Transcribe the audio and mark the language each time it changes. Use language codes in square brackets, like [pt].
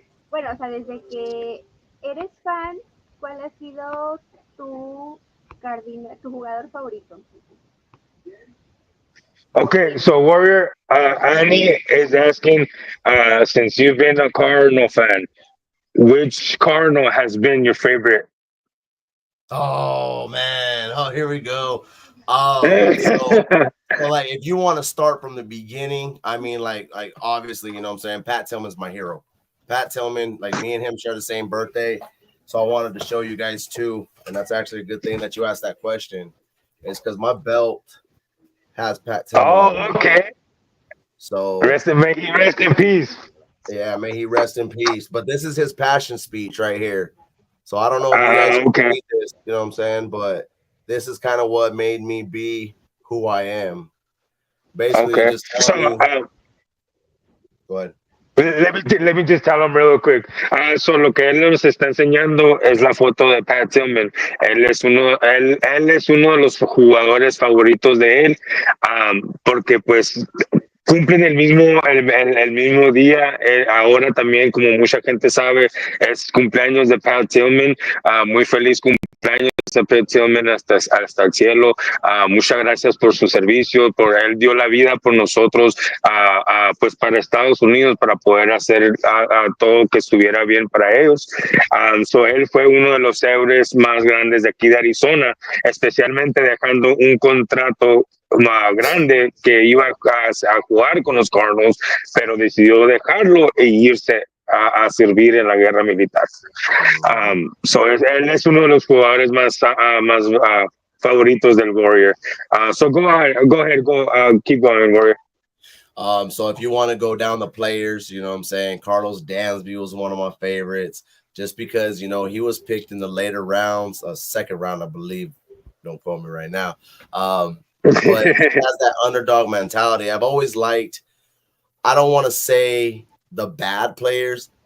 [es] Bueno, o sea, desde que eres fan, ¿cuál ha sido tu jugador favorito? [en] Okay, so Warrior, Annie is asking, since you've been a Cardinal fan, which Cardinal has been your favorite? Oh man! Oh, here we go. So if you want to start from the beginning, I mean, like obviously, what I'm saying, Pat Tillman's my hero. Pat Tillman, me and him share the same birthday, so I wanted to show you guys too, and that's actually a good thing that you asked that question. It's because my belt has Pat Tillman. Oh, okay. So may he rest in peace. Yeah, may he rest in peace. But this is his passion speech right here. So I don't know if you guys can read this, you know what I'm saying? But this is kind of what made me be who I am. Basically, just telling you. Go ahead. Let me just tell him real quick. [es] So lo que él nos está enseñando es la foto de Pat Tillman. Él es uno de los jugadores favoritos de él, porque pues cumplen el mismo día. Ahora también, como mucha gente sabe, es cumpleaños de Pat Tillman. Muy feliz cumpleaños de Pat Tillman hasta el cielo. Muchas gracias por su servicio, él dio la vida por nosotros, pues para Estados Unidos, para poder hacer todo que estuviera bien para ellos. Él fue uno de los héroes más grandes de aquí de Arizona, especialmente dejando un contrato más grande que iba a jugar con los Cardinals, pero decidió dejarlo e irse a servir en la guerra militar. Él es uno de los jugadores más favoritos del Warrior. [en] So go ahead, keep going, Warrior. So if you want to go down the players, you know what I'm saying, Carlos Dansby was one of my favorites, just because, he was picked in the later rounds, second round, I believe. Don't quote me right now. But he has that underdog mentality. I've always liked, I don't want to say the bad players,